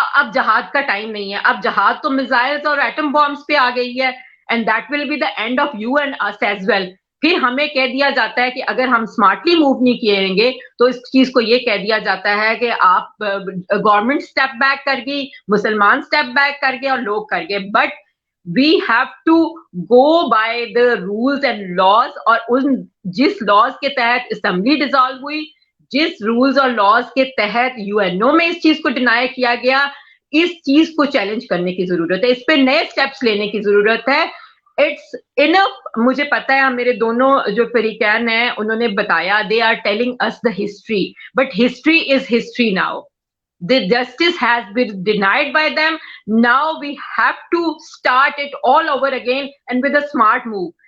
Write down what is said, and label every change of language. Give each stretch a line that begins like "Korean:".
Urdu: اب جہاد کا ٹائم نہیں ہے. اب جہاد تو میزائلز اور ایٹم بامز پہ آ گئی ہے،
English: And that will be the end of you and us as well.
Urdu: پھر ہمیں کہہ دیا جاتا ہے کہ اگر ہم اسمارٹلی موو نہیں کریں گے تو اس چیز کو یہ کہہ دیا جاتا ہے کہ آپ گورنمنٹ اسٹیپ بیک کر گئی، مسلمان اسٹیپ بیک کر گئے اور لوگ کر گئے.
English: But we have to go by the rules and laws.
Urdu: اور ان جس لاز کے تحت اسمبلی ڈیزالو ہوئی، جس رولز اور لاز کے تحت UNO میں اس چیز کو ڈینائی کیا گیا، اس چیز کو چیلنج کرنے کی ضرورت ہے. اس پہ نئے اسٹیپس لینے کی ضرورت ہے.
English: It's enough.
Urdu: مجھے پتا ہے میرے دونوں جو فریقین ہیں انہوں نے بتایا
English: they are telling us the history, but history is history now. The justice has been denied by them. Now we have to start it all over again and with a smart move.